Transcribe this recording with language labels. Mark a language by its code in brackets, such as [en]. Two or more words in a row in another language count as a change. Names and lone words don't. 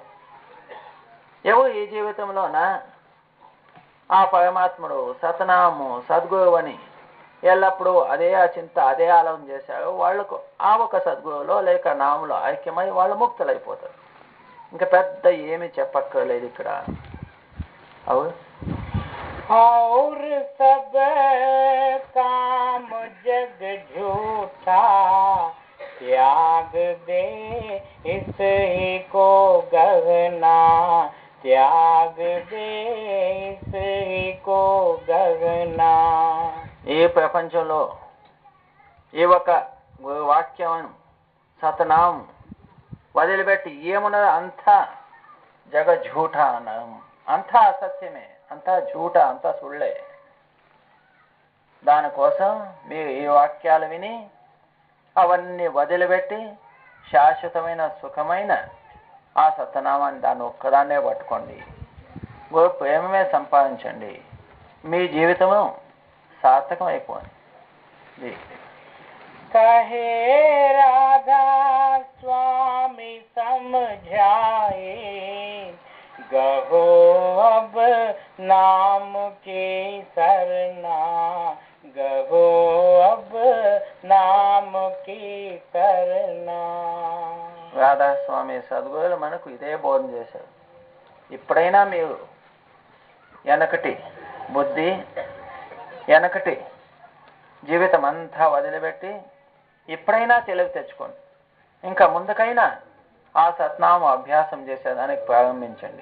[te] ఎవరు ఈ జీవితంలోన ఆ పరమాత్ముడు సతనాము సద్గురువు అని ఎల్లప్పుడూ అదే ఆ చింత, అదే ఆలోచన చేశారు, వాళ్లకు ఆ ఒక సద్గురువులో లేక నాములో ఐక్యమై వాళ్ళు ముక్తులైపోతారు. ఇంకా పెద్ద ఏమి చెప్పక్కర్లేదు ఇక్కడ. అవును. [hi] और सब काम जग झूठा, त्याग दे इसी को गहना, त्याग दे इसी को गहना. [te] ఈ ప్రపంచంలో ఈ ఒక వాక్యం సతనాం వదిలిపెట్టి ఏమున్నదో అంతా [hi] जग झूठ [te] అన్నాం. అంతా అసత్యమే, అంతా ఝూఠ, అంతా సుళ్ళే. దానికోసం మీరు ఈ వాక్యాలు విని అవన్నీ వదిలిపెట్టి శాశ్వతమైన సుఖమైన ఆ సత్యనామాన్ని దాన్ని ఒక్కదాన్నే పట్టుకోండి. గోరు ప్రేమమే సంపాదించండి. మీ జీవితము సార్థకం అయిపోయింది. [hi] कहे राधा स्वामी समझाए, गहो अब नाम की सरना, गहो अब नाम की करना. [te] రాధాస్వామి సద్గురులు మనకు ఇదే బోధన చేశారు. ఇప్పుడైనా మీరు వెనకటి బుద్ధి, వెనకటి జీవితం అంతా వదిలిపెట్టి ఇప్పుడైనా తెలివి తెచ్చుకోండి. ఇంకా ముందుకైనా ఆ సత్నామ అభ్యాసం చేసేదానికి ప్రారంభించండి.